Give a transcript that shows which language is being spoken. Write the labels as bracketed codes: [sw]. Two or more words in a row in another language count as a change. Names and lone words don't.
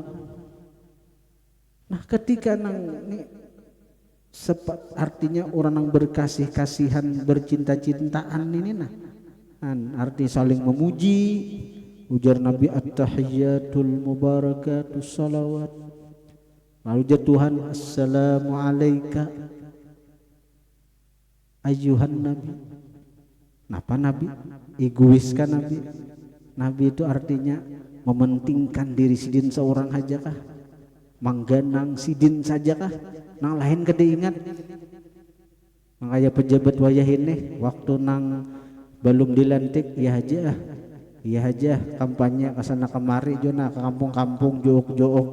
[bjn] Nah ketika artinya orang yang berkasih-kasihan, bercinta-cintaan ini arti saling memuji. Ujar Nabi [ar] at-tahiyyatul mubarakatus salawat. [bjn] Lalu ujar Tuhan, [ar] assalamu alayka ayyuhan nabi. [bjn] Kenapa Nabi? Egois kan Nabi? Nabi itu artinya mementingkan diri sidin seorang aja kah? Mangganang sidin saja kah? Nang lain kada ingat. Makanya pejabat wayah ini waktu nang belum dilantik, iya aja kampanye kesana kemari jona ke kampung-kampung jook-jook.